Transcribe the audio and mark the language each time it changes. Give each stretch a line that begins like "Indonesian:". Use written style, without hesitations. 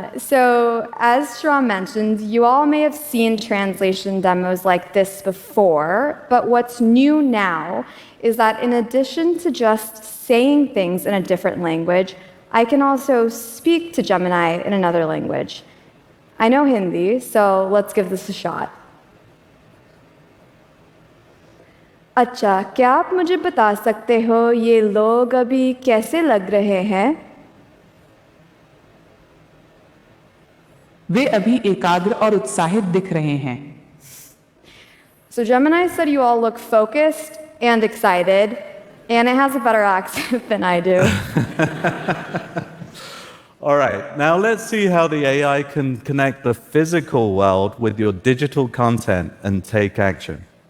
English: So, as Shahram mentioned, you all may have seen translation demos like this before, but what's new now is that in addition to just saying things in a different language, I can also speak to Gemini in another language. I know Hindi, so let's give this a shot.
Hindi: अच्छा, क्या आप मुझे बता सकते हो ये लोग अभी कैसे लग रहे हैं? वे अभी एकाग्र और उत्साहित दिख रहे हैं.
English: So Gemini said you all look focused and excited, and it has a better accent than I do. All right, now let's see how the AI can connect the physical world with your digital content and take action.